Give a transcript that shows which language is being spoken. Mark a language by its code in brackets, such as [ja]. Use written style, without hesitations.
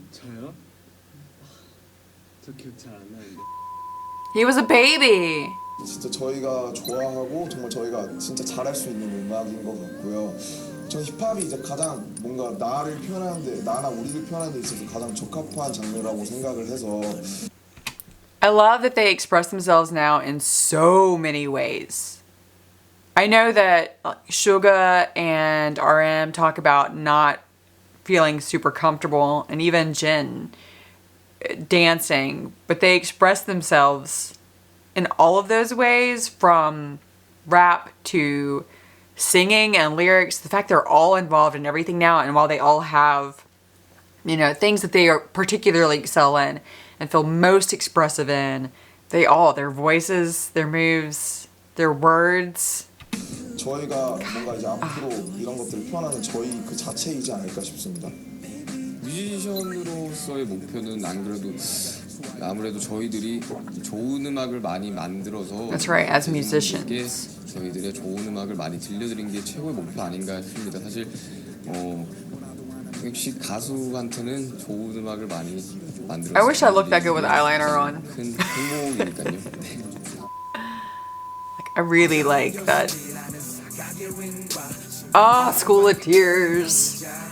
[ko] 저요? 저 기억 잘 안 나는데. [en] He was a baby. [ko] 진짜 저희가 좋아하고 정말 저희가 진짜 잘할 수 있는 음악인 것 같고요. 저 힙합이 이제 가장 뭔가 나를 표현하는데 나나 우리를 표현하는 데 있어서 가장 적합한 장르라고 생각을 해서 [en] I love that they express themselves now in so many ways. I know that Suga and RM talk about not feeling super comfortable, and even Jin dancing, but they express themselves in all of those ways, from rap to singing and lyrics. The fact they're all involved in everything now, and while they all have, you know, things that they are particularly excel in and feel most expressive in, their voices, their moves, their words. [ko] 저희가 뭔가 이제 앞으로 이런 것들을 표현하는 저희 그 자체이지 않을까 싶습니다. 뮤지션으로서의 목표는 안 그래도 아무래도 저희들이 좋은 음악을 많이 만들어서 [en] That's right, as musicians. [ko] 저희들의 좋은 음악을 많이 들려드린 게 최고의 목표 아닌가 싶습니다. 사실 역시 가수한테는 좋은 음악을 많이 만들어서 [en] I wish I looked that good with eyeliner on. [ko] 큰 행복이니까요. [en] I really like that. Ah, School of Tears.